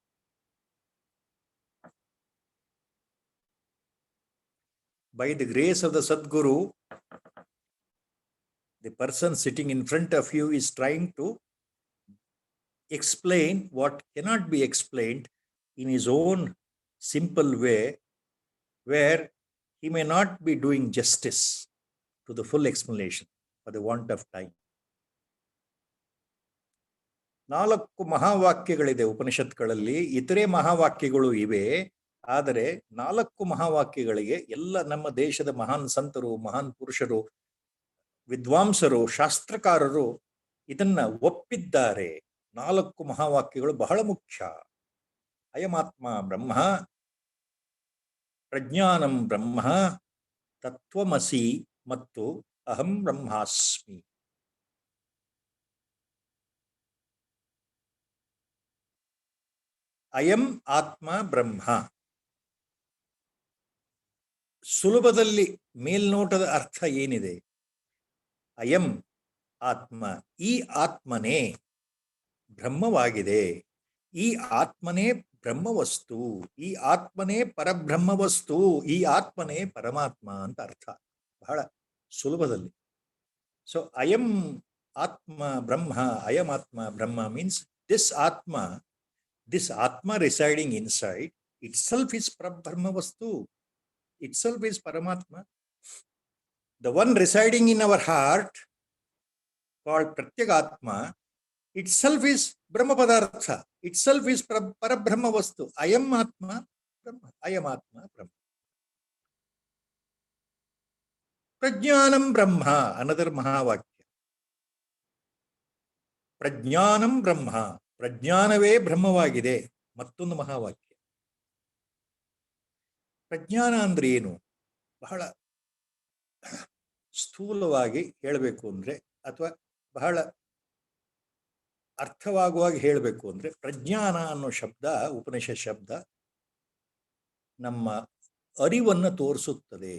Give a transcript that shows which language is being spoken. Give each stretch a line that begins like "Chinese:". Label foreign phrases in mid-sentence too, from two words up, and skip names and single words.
English: By the grace of the Sadguru, the person sitting in front of you is trying to explain what cannot be explained in his own simple way, where he may not be doing justice to the full explanation for the want of time.
Kannada: 4 ಮಹಾವಾಕ್ಯಗಳಿದೆ ಉಪನಿಷತ್ಗಳಲ್ಲಿ, ಇತರೆ ಮಹಾವಾಕ್ಯಗಳು ಇವೆ. ಆದರೆ 4 ಮಹಾವಾಕ್ಯಗಳಿಗೆ ಎಲ್ಲ ನಮ್ಮ ದೇಶದ ಮಹಾನ್ ಸಂತರು, ಮಹಾನ್ ಪುರುಷರು, ವಿದ್ವಾಂಸರು, ಶಾಸ್ತ್ರಕಾರರು ಇದನ್ನ ಒಪ್ಪಿದ್ದಾರೆ. 4 ಮಹಾವಾಕ್ಯಗಳು ಬಹಳ ಮುಖ್ಯ.
Sanskrit: ಅಯಮಾತ್ಮ ಬ್ರಹ್ಮ, ಪ್ರಜ್ಞಾನಂ ಬ್ರಹ್ಮ, ತತ್ವಮಸಿ
Kannada: ಮತ್ತು
Sanskrit: ಅಹಂ ಬ್ರಹ್ಮಾಸ್ಮಿ. ಅಯಂ ಆತ್ಮ ಬ್ರಹ್ಮ.
Kannada: ಸುಲಭದಲ್ಲಿ ಮೇಲ್ನೋಟದ ಅರ್ಥ ಏನಿದೆ?
Sanskrit: ಅಯಂ ಆತ್ಮ,
Kannada: ಈ ಆತ್ಮನೇ ಬ್ರಹ್ಮವಾಗಿದೆ, ಈ ಆತ್ಮನೇ ಬ್ರಹ್ಮವಸ್ತು, ಈ ಆತ್ಮನೇ ಪರಬ್ರಹ್ಮವಸ್ತು, ಈ ಆತ್ಮನೇ ಪರಮಾತ್ಮ ಅಂತ ಅರ್ಥ, ಬಹಳ ಸುಲಭದಲ್ಲಿ.
English: ಸೊ
Sanskrit: ಅಯಂ ಆತ್ಮ ಬ್ರಹ್ಮ, ಅಯಂ ಆತ್ಮ ಬ್ರಹ್ಮ
English: ಮೀನ್ಸ್ this atma residing inside itself is Parabrahmavastu, itself is Paramatma. The one residing in our heart called Pratyagatma itself is Brahma Padartha, itself is Parabrahmavastu.
Sanskrit: अयम् आत्मा ब्रह्म, अयम् आत्मा ब्रह्म। प्रज्ञानम् ब्रह्म,
English: another Mahavakya.
Sanskrit: प्रज्ञानम् ब्रह्म,
Kannada: ಪ್ರಜ್ಞಾನವೇ ಬ್ರಹ್ಮವಾಗಿದೆ, ಮತ್ತೊಂದು ಮಹಾವಾಕ್ಯ. ಪ್ರಜ್ಞಾನ ಅಂದ್ರೆ ಏನು? ಬಹಳ ಸ್ಥೂಲವಾಗಿ ಹೇಳಬೇಕು ಅಂದ್ರೆ, ಅಥವಾ ಬಹಳ ಅರ್ಥವಾಗುವಾಗಿ ಹೇಳಬೇಕು ಅಂದ್ರೆ, ಪ್ರಜ್ಞಾನ ಅನ್ನೋ ಶಬ್ದ, ಉಪನಿಷತ್ ಶಬ್ದ, ನಮ್ಮ ಅರಿವನ್ನು ತೋರಿಸುತ್ತದೆ.